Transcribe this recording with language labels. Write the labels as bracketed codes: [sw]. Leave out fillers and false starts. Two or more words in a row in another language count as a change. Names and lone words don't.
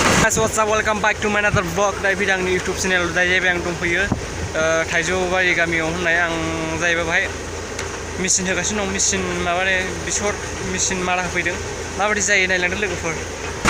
[en] guys, what's up? Welcome back to my another vlog. [brx] दा फैदों आंनि YouTube चेनेल दा जाहैबाय आं दंफैयो थाइजौबारि गामियाव होननाय आं जाहैबाय बाहाय मेचिन होगासिनो दं। मेचिन माबाने बेसर मेचिन मारा होफैदों। माबायदि जायो नायलांदो लोगोफोर।